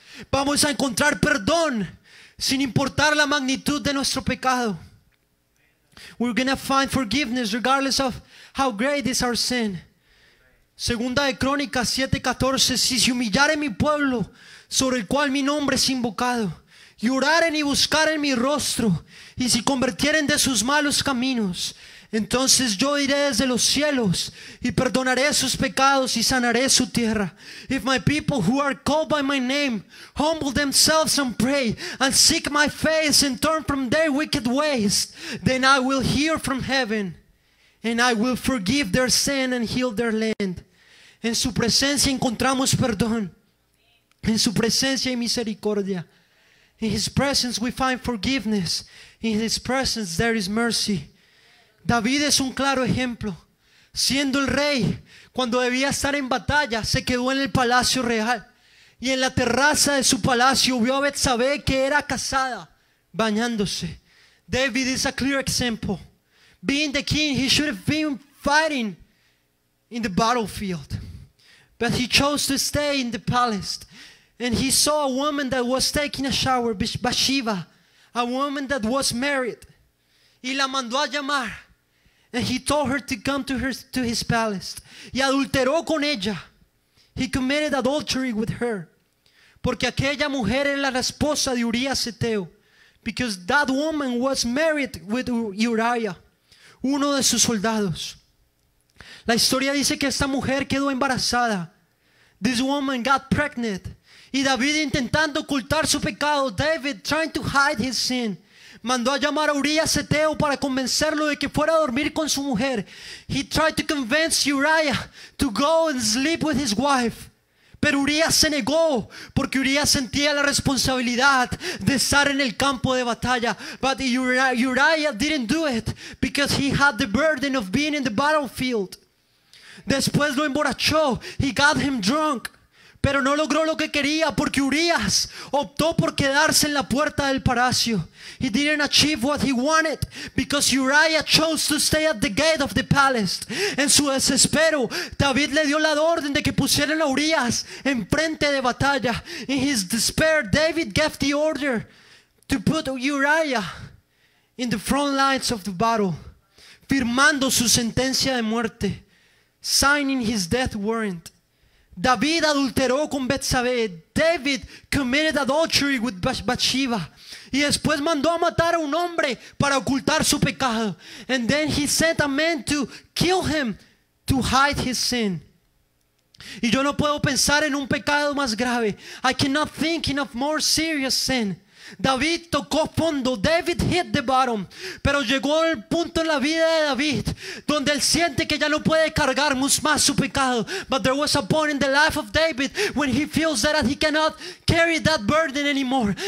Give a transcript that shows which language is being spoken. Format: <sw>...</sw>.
<es>Vamos a encontrar perdón. Sin importar la magnitud de nuestro pecado.</es> <en>We're going to find forgiveness regardless of how great is our sin.</en> <es>Segunda de Crónicas 7:14. Si se humillare mi pueblo, sobre el cual mi nombre es invocado, y oraren y buscaren mi rostro, y si convirtieren de sus malos caminos, entonces yo iré desde los cielos y perdonaré sus pecados y sanaré su tierra.</es> <en>If my people who are called by my name humble themselves and pray and seek my face and turn from their wicked ways, then I will hear from heaven and I will forgive their sin and heal their land.</en> <es>En su presencia encontramos perdón. En su presencia hay misericordia.</es> <en>In his presence we find forgiveness. In his presence there is mercy.</en> <es>David es un claro ejemplo. Siendo el rey, cuando debía estar en batalla, se quedó en el palacio real. Y en la terraza de su palacio vio a Betsabé, que era casada, bañándose.</es> <en>David is a clear example. Being the king, he should have been fighting in the battlefield. But he chose to stay in the palace. And he saw a woman that was taking a shower, Bathsheba, a woman that was married.</en> <es>Y la mandó a llamar.</es> <en>And he told her to come to his palace.</en> <es>Y adulteró con ella.</es> <en>He committed adultery with her.</en> <es>Porque aquella mujer era la esposa de Urías Eteo.</es> <en>Because that woman was married with Uriah,</en> <es>uno de sus soldados. La historia dice que esta mujer quedó embarazada.</es> <en>This woman got pregnant.</en> <es>Y David, intentando ocultar su pecado,</es> <en>David trying to hide his sin,</en> <es>mandó a llamar a Urías Eteo para convencerlo de que fuera a dormir con su mujer.</es> <en>He tried to convince Uriah to go and sleep with his wife.</en> <es>Pero Urías se negó porque Urías sentía la responsabilidad de estar en el campo de batalla.</es> <en>But Uriah didn't do it because he had the burden of being in the battlefield.</en> <es>Después lo emborrachó.</es> <en>He got him drunk.</en> <es>Pero no logró lo que quería porque Urías optó por quedarse en la puerta del palacio.</es> <en>He didn't achieve what he wanted because Uriah chose to stay at the gate of the palace.</en> <es>En su desespero, David le dio la orden de que pusieran a Urías en frente de batalla.</es> <en>In his despair, David gave the order to put Uriah in the front lines of the battle,</en> <es>firmando su sentencia de muerte,</es> <en>signing his death warrant.</en> <es>David adulteró con Betsabé.</es> <en>David committed adultery with Bathsheba.</en> <es>Y después mandó a matar a un hombre para ocultar su pecado.</es> <en>And then he sent a man to kill him to hide his sin.</en> <es>Y yo no puedo pensar en un pecado más grave.</es> <en>I cannot think in a more serious sin</en> <es>David tocó fondo.</es> <en>David hit the bottom.</en> <es>Pero llegó el punto en la vida de David donde él siente que ya no puede cargar más su pecado.</es> <en>But there was a point in the life of David when he feels that he cannot carry that burden anymore.</en>